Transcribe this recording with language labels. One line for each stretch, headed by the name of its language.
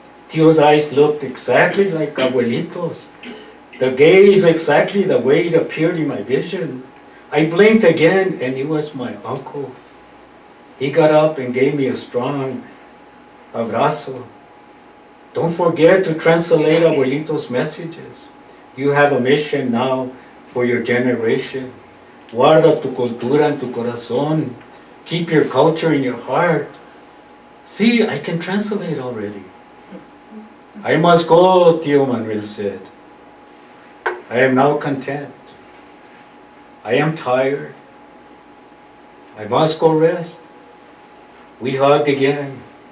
English: Tio's eyes looked exactly like Abuelito's. The gaze exactly the way it appeared in my vision. I blinked again, and it was my uncle. He got up and gave me a strong abrazo. Don't forget to translate Abuelito's messages. You have a mission now for your generation.
Spanish: Guarda tu cultura en tu corazón.
English: Keep your culture in your heart. See, I can translate already. I must go, Tio Manuel said. I am now content. I am tired. I must go rest. We hugged again.